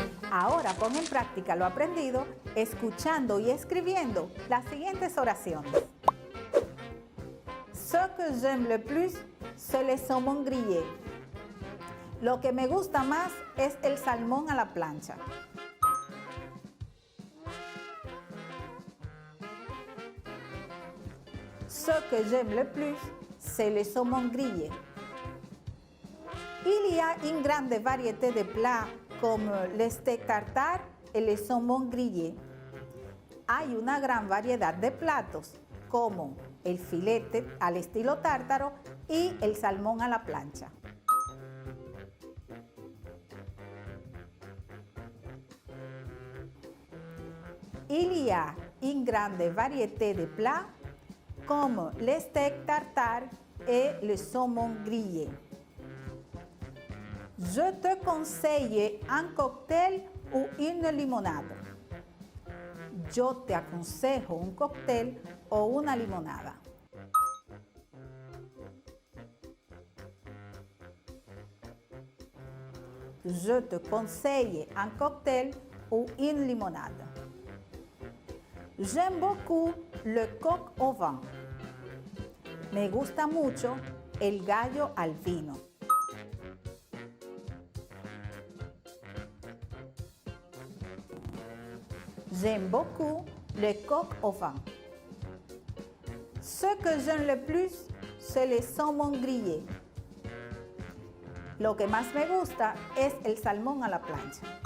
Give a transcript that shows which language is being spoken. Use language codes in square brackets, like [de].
[es] Ahora pon en práctica lo aprendido, escuchando y escribiendo las siguientes oraciones. [fr] Ce que j'aime le plus, c'est le saumon grillé. [es] Lo que me gusta más es el salmón a la plancha. [fr] Ce que j'aime le plus, c'est le saumon grillé. Il y a une grande variété de plats comme le steak tartare et le saumon grillé. [es] Hay una gran variedad de platos como el filete al estilo tártaro y el salmón a la plancha. [fr] Il y a une grande variété de plats comme le steak tartare et le saumon grillé. Je te conseille un cocktail ou une limonade. [es] Yo te aconsejo un cóctel o una limonada. [fr] Je te conseille un cocktail ou une limonade. J'aime beaucoup le coq au vin. [es] Me gusta mucho el gallo al vino. [fr] J'aime beaucoup le coq au vin. Ce que j'aime le plus, c'est le saumon grillé. [es] Lo que más me gusta es el salmón a la plancha.